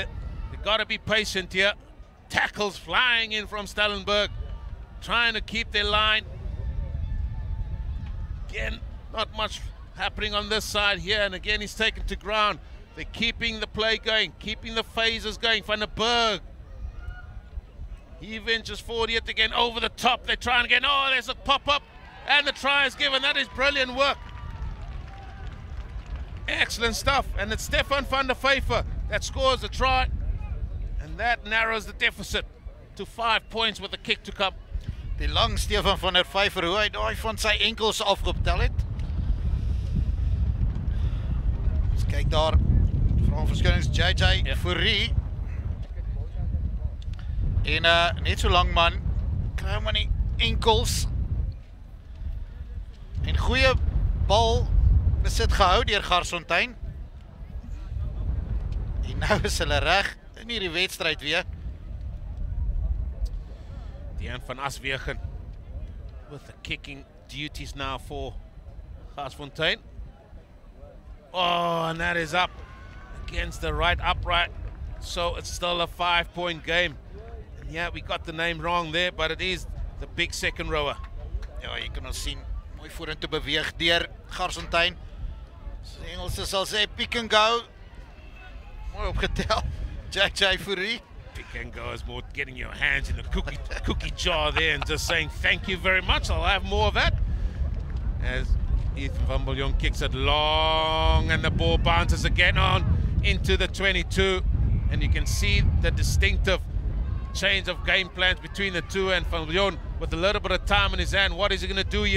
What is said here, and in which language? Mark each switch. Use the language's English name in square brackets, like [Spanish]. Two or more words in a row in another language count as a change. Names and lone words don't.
[English] They've got to be patient here. Tackles flying in from Stellenberg. Trying to keep their line. Again, not much happening on this side here. And again, he's taken to ground. They're keeping the play going, keeping the phases going. Van der Berg. He ventures forward yet again over the top. They're trying again. Oh, there's a pop-up. And the try is given. That is brilliant work. Excellent stuff. And it's Stefan van der Vyver that scores the try. And that narrows the deficit to 5 points with the kick to come. [Afrikaans] Die lang Stefan van der Vyver, hoe hy daai van sy enkels afgetel het. Ons kyk daar. Van verskillings JJ Fourie. En net so lang man, kry hom aan die enkels. En goeie bal besit gehou deur Garsfontein. En nou is hulle reg in hierdie wedstryd weer. [English] Dean van Aswegen with the kicking duties now for Garsfontein. Oh, and that is up against the right upright. So it's still a 5-point game. And yeah, we got the name wrong there, but it is the big second rower. [Afrikaans] Ja, jy kan ons sien, mooi vorentoe beweeg deur Garsfontein. So die Engelse sal sê [English] pick and go. [Afrikaans] Mooi opgetel. JJ Fourie. [English] Pick and go is more getting your hands in the cookie jar there and just saying thank you very much. I'll have more of that. As Ethan van Biljon kicks it long and the ball bounces again on into the 22. And you can see the distinctive change of game plans between the two, and Van Biljon with a little bit of time in his hand. What is he going to do here?